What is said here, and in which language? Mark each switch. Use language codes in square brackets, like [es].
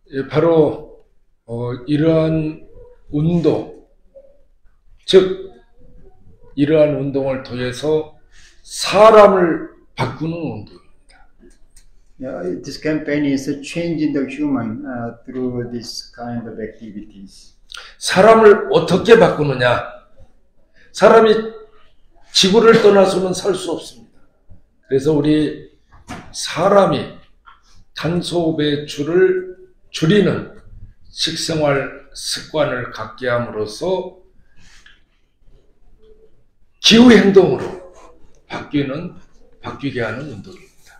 [ko] 바로 이러한 운동, 즉 이러한 운동을 통해서 사람을 바꾸는 운동입니다. [en] Yeah, this campaign is a change in the human through this kind of activities. [ko] 사람을 어떻게 바꾸느냐? 사람이 지구를 떠나서는 살 수 없습니다. 그래서 우리 사람이 탄소 배출을 줄이는 식생활 습관을 갖게 함으로써 기후 행동으로 바뀌게 하는 운동입니다.